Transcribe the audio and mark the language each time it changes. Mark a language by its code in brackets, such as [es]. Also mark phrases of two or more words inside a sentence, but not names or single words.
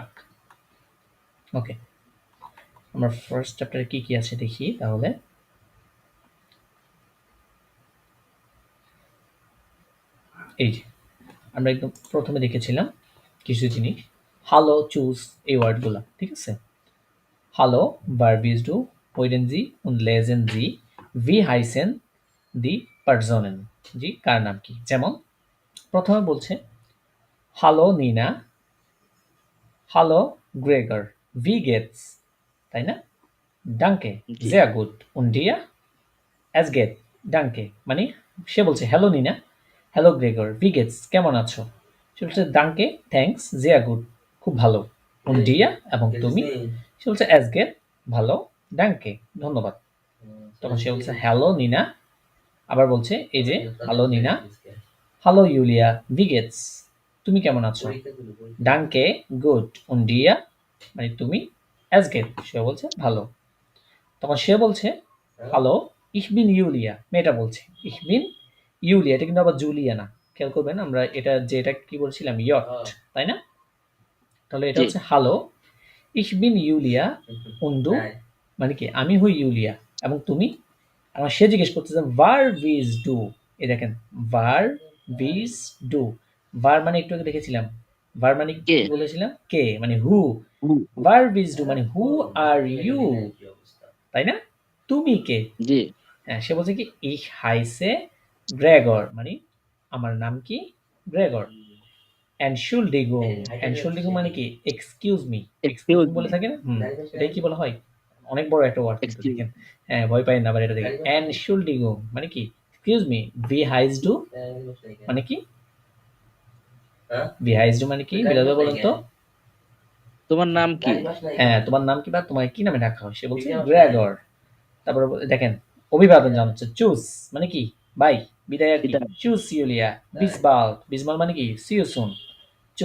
[bn] ওকে, আমরা ফার্স্ট চ্যাপ্টারে কি কি আছে দেখি তাহলে। এই যে আমরা একদম প্রথমে দেখেছিলাম কিছু জিনিস, হ্যালো, চুজ, এই ওয়ার্ডগুলা। ঠিক আছে, [de] হ্যালো verb ist du, hören Sie und lesen Sie, wie heißen die Personen, [bn] জি কার নাম কি। যেমন প্রথমে বলছে হ্যালো নিনা, হ্যালো গ্রেগর, [de] wie geht's, [bn] তাই না? [de] ডাঙ্কে, [bn] জি [de] sehr gut und dir, es geht, [bn] ডাঙ্কে মানে সে বলছে হ্যালো নিনা, হ্যালো গ্রেগর, [de] wie geht's [bn] কেমন আছো? সে বলছে ডাঙ্কে থ্যাঙ্কস, [de] sehr gut [bn] খুব ভালো, [de] und dir [bn] এবং তুমি? সে বলছে [de] es geht [bn] ভালো, ডাঙ্কে ধন্যবাদ। তখন সে বলছে হ্যালো নিনা, আবার বলছে এই যে হ্যালো নিনা, হ্যালো ইউলিয়া, [de] wie geht's [bn] তুমি কেমন আছো? [de] danke gut, und dir [bn] মানে তুমি, [de] es geht [bn] সে বলছে ভালো। তখন সে বলছে হ্যালো [de] ich bin [bn] ইউলিয়া, মেয়েটা বলছে [de] ich bin [bn] ইউলিয়া, এটা কিন্তু আবার জুলিয়া না, খেয়াল করবেন আমরা এটা কি বলছিলাম ইয়ট, তাই না? তাহলে এটা জি হচ্ছে হ্যালো [de] ich bin ইউলিয়া und du [bn] মানে কি আমি হই ইউলিয়া এবং তুমি। আমার সে জিজ্ঞেস করতেছে [de] wer bist du, [bn] এই দেখেন [de] wer bist du, [bn] ভার মানে একটু আগে দেখেছিলাম, ভার মানে কে কি বলেছিলাম? কে মানে হু, হু, হু, [de] wer bist du [bn] মানে [en] who are you, [bn] তাই না? তুমি কে? জি হ্যাঁ, সে বলছে কি [de] ich heiße [bn] গ্রেগর মানে আমার নাম কি গ্রেগর। [de] Entschuldigung, Entschuldigung [bn] মানে কি [en] excuse me, [bn] এক্সকিউজ এক্সকিউজ মি বলে মি থাকে না? এটাই কি বলা হয়? অনেক বড় একটা ওয়ার্ড কিন্তু এক্সকিউজ দেখেন। হ্যাঁ, ভয় পাইয়েন না, আবার এটা দেখেন Entschuldigung মানে কি [en] excuse me, [de] wie heißt du [bn] মানে কি, [de] wie heißt du [bn] মানে কি বিলাল ভাই বলেন তো? তোমার নাম কি? হ্যাঁ, তোমার নাম কি বা তোমায় কি নামে ডাকা হয়? সে বলছে গ্রেগর। তারপরে দেখেন অভিবাদন জানাচ্ছে চুজ মানে কি বাই, বিদায় আর কি বিদায় চুজ ইউলিয়া, [de] bis bald, bis bald [bn] মানে কি [en] see you soon, [bn] চুজ।